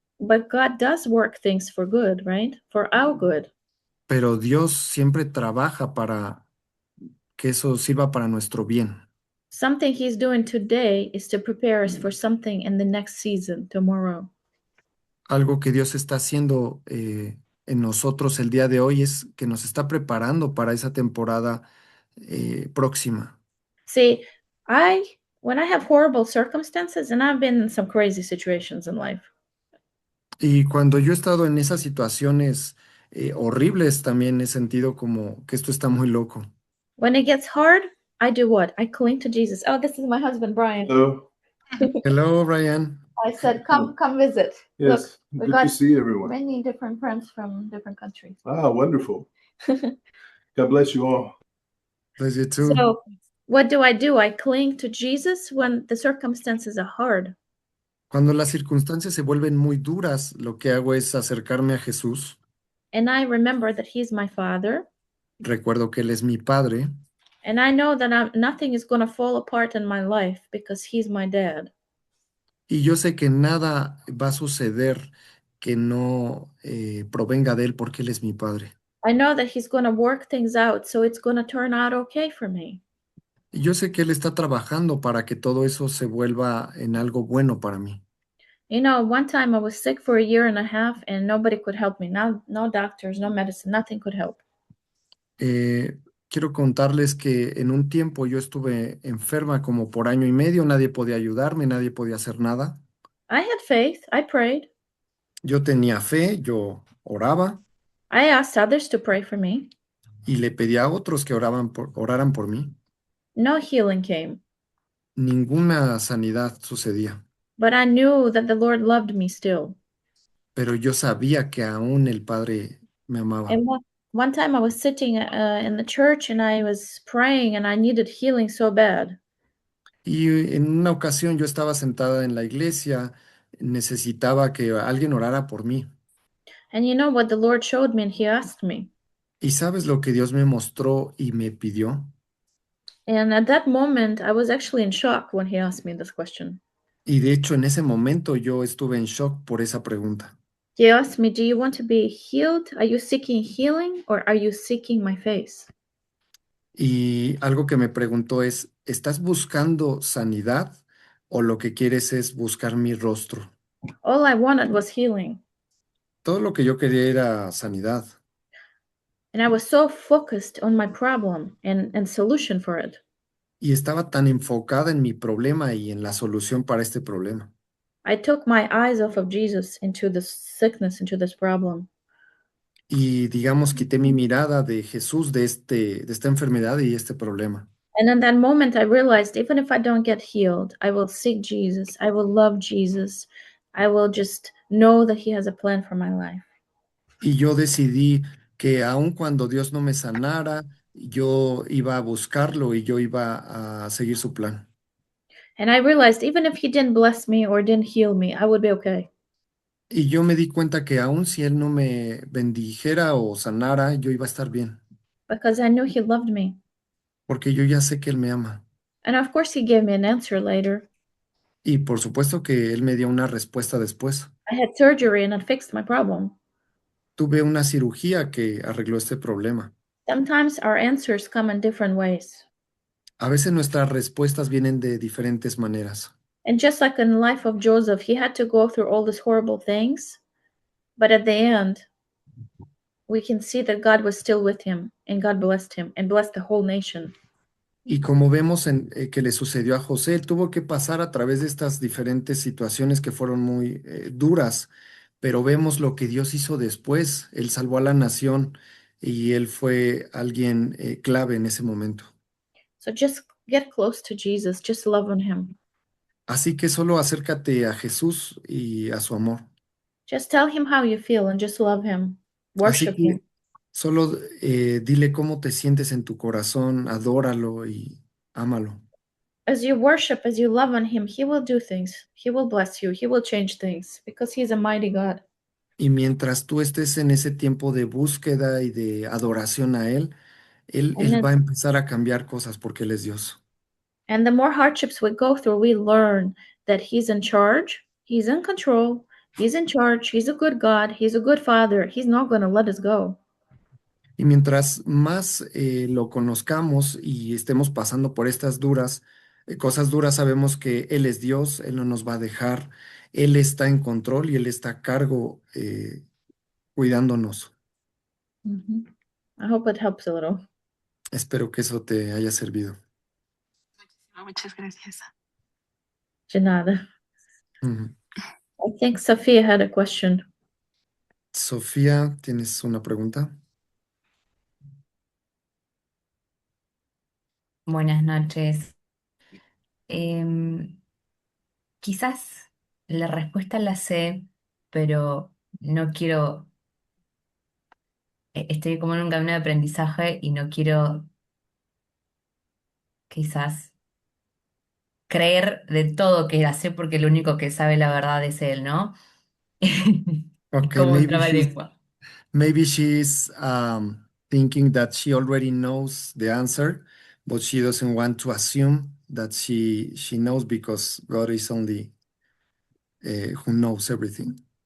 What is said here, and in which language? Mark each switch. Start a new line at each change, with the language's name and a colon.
English: But God does work things for good, right? For our good.
Spanish: Pero Dios siempre trabaja para que eso sirva para nuestro bien.
English: Something He's doing today is to prepare us for something in the next season, tomorrow.
Spanish: Algo que Dios está haciendo en nosotros el día de hoy es que nos está preparando para esa temporada próxima.
English: See, when I have horrible circumstances, and I've been in some crazy situations in life,
Spanish: Y cuando yo he estado en esas situaciones horribles, también he sentido como que esto está muy loco.
English: when it gets hard, I do what? I cling to Jesus. Oh, this is my husband, Brian. Hello. Hello, Brian. I said, come visit. Yes. we Good got to see everyone. many different friends from different countries. Ah, wonderful. God bless you all. Bless you too. So, what do? I cling to Jesus when the circumstances are hard.
Spanish: Cuando las circunstancias se vuelven muy duras, lo que hago es acercarme a Jesús.
English: And I remember that He's my Father.
Spanish: Recuerdo que Él es mi Padre
English: And I know that nothing is going to fall apart in my life because He's my dad.
Spanish: y yo sé que nada va a suceder que no provenga de Él porque Él es mi Padre.
English: I know that He's going to work things out, so it's going to turn out okay for me.
Spanish: Y yo sé que Él está trabajando para que todo eso se vuelva en algo bueno para mí.
English: You know, one time I was sick for a year and a half and nobody could help me. No doctors, no medicine, nothing could help.
Spanish: Quiero contarles que en un tiempo yo estuve enferma como por año y medio, nadie podía ayudarme, nadie podía hacer nada.
English: I had faith. I prayed.
Spanish: Yo tenía fe, yo oraba
English: I asked others to pray for me.
Spanish: y le pedía a otros que oraran por mí.
English: No healing came,
Spanish: Ninguna sanidad sucedía,
English: but I knew that the Lord loved me still.
Spanish: pero yo sabía que aún el Padre me amaba.
English: And one time I was sitting in the church and I was praying and I needed healing so bad.
Spanish: Y en una ocasión yo estaba sentada en la iglesia, necesitaba que alguien orara por mí.
English: And you know what the Lord showed me and He asked me.
Spanish: ¿Y sabes lo que Dios me mostró y me pidió?
English: And at that moment, I was actually in shock when He asked me this question.
Spanish: Y de hecho en ese momento yo estuve en shock por esa pregunta.
English: He asked me, do you want to be healed? Are you seeking healing or are you seeking my face?
Spanish: Y algo que me preguntó es, ¿estás buscando sanidad o lo que quieres es buscar mi rostro?
English: All I wanted was healing.
Spanish: Todo lo que yo quería era sanidad.
English: And I was so focused on my problem and solution for it.
Spanish: Y estaba tan enfocada en mi problema y en la solución para este problema.
English: I took my eyes off of Jesus into this sickness, into this problem.
Spanish: Y digamos, quité mi mirada de Jesús de esta enfermedad y este problema.
English: And in that moment, I realized even if I don't get healed, I will seek Jesus. I will love Jesus. I will just know that He has a plan for my life.
Spanish: Y yo decidí que aun cuando Dios no me sanara, yo iba a buscarlo y yo iba a seguir su plan.
English: And I realized even if He didn't bless me or didn't heal me, I would be okay.
Spanish: Y yo me di cuenta que aun si Él no me bendijera o sanara, yo iba a estar bien,
English: Because I knew He loved me.
Spanish: porque yo ya sé que Él me ama.
English: And of course, He gave me an answer later.
Spanish: Y por supuesto que Él me dio una respuesta después.
English: I had surgery and it fixed my problem.
Spanish: Tuve una cirugía que arregló este problema.
English: Sometimes our answers come in different ways.
Spanish: A veces nuestras respuestas vienen de diferentes maneras.
English: And just like in the life of Joseph, he had to go through all these horrible things. But at the end, we can see that God was still with him and God blessed him and blessed the whole nation.
Spanish: Y como vemos que le sucedió a José, él tuvo que pasar a través de estas diferentes situaciones que fueron muy duras, pero vemos lo que Dios hizo después. Él salvó a la nación y él fue alguien clave en ese momento.
English: So just get close to Jesus, just love on him.
Spanish: Así que solo acércate a Jesús y a su amor.
English: Just tell him how you feel and just love him.
Spanish: Así
English: Worship him.
Spanish: que solo dile cómo te sientes en tu corazón, adóralo y ámalo.
English: As you worship, as you love on him, he will do things. He will bless you. He will change things because he's a mighty God.
Spanish: Y mientras tú estés en ese tiempo de búsqueda y de adoración a Él,
English: And
Spanish: Él
English: then,
Spanish: va a empezar a cambiar cosas porque Él es Dios.
English: and the more hardships we go through, we learn that he's in charge, he's in control, he's in charge, he's a good God, he's a good father. He's not going to let us go.
Spanish: Y mientras más lo conozcamos y estemos pasando por estas cosas duras, sabemos que Él es Dios, Él no nos va a dejar, Él está en control y Él está a cargo cuidándonos.
English: Mhm. I hope it helps a little.
Spanish: Espero que eso te haya servido. Muchas gracias. De nada. Ujú.
English: I think Sophia had a question.
Spanish: Sofía, ¿tienes una pregunta? Buenas noches. Em, Quizás la respuesta la sé, pero no quiero, estoy como en un camino de aprendizaje y no quiero quizás creer de todo que la sé porque lo único que sabe la verdad es él, ¿no? Es
English: Okay,
Spanish: como un trabalengua.
English: maybe she's thinking that she already knows the answer, but she doesn't want to assume that she knows because God is only who knows everything.